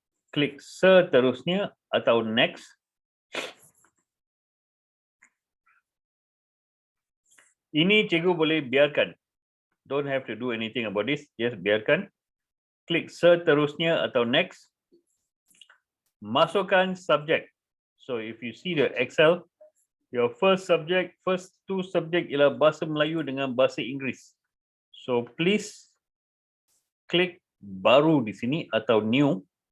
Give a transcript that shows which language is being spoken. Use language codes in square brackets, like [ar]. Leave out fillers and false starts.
[ms] Klik seterusnya atau [en] next. [ms] Ini cikgu boleh biarkan. [en] Don't have to do anything about this, just [ms] biarkan. Klik seterusnya atau [en] next. [ms] Masukkan subjek. [en] So if you see the Excel, your first two subject [ms] ialah bahasa Melayu dengan bahasa Inggeris. [en] So please [ms] klik baru di sini atau [en] new.